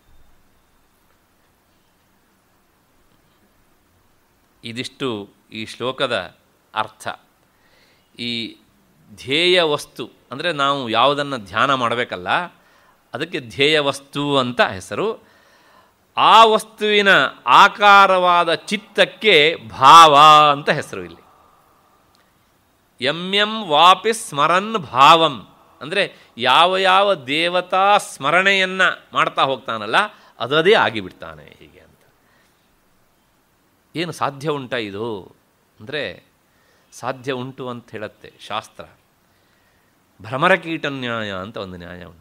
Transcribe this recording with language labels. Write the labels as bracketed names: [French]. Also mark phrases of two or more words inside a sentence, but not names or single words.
[Kannada] ಇದಿಷ್ಟು ಈ ಶ್ಲೋಕದ ಅರ್ಥ. ಈ ಧ್ಯೇಯ ವಸ್ತು ಅಂದರೆ ನಾವು ಯಾವುದನ್ನು ಧ್ಯಾನ ಮಾಡಬೇಕಲ್ಲ, ಅದಕ್ಕೆ ಧ್ಯೇಯ ವಸ್ತು ಅಂತ ಹೆಸರು. ಆ ವಸ್ತುವಿನ ಆಕಾರವಾದ ಚಿತ್ತಕ್ಕೆ ಭಾವ ಅಂತ ಹೆಸರು ಇಲ್ಲಿ. [Sanskrit] ಯಂ ಯಂ ವಾಪಿ ಸ್ಮರನ್ ಭಾವಂ [Kannada] ಅಂದರೆ ಯಾವ ಯಾವ ದೇವತಾ ಸ್ಮರಣೆಯನ್ನು ಮಾಡ್ತಾ ಹೋಗ್ತಾನಲ್ಲ ಅದೇ ಆಗಿಬಿಡ್ತಾನೆ ಹೀಗೆ ಅಂತ. ಏನು ಸಾಧ್ಯ ಉಂಟಾ ಇದು ಅಂದರೆ ಸಾಧ್ಯ ಉಂಟು ಅಂತ ಹೇಳುತ್ತೆ ಶಾಸ್ತ್ರ. ಭ್ರಮರ ಕೀಟ ನ್ಯಾಯ ಅಂತ ಒಂದು ನ್ಯಾಯ ಉಂಟು.